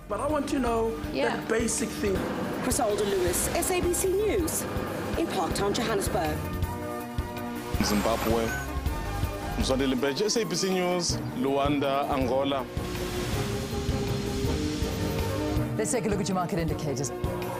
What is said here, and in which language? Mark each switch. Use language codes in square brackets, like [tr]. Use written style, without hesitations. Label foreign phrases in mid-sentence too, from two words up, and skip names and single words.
[en] But I want to know the basic thing. Griselda Lewis, SABC News, in Parktown, Johannesburg. Zimbabwe, Mzwandile Mbeje, SABC News, Luanda, Angola. Let's take a look at your market indicators.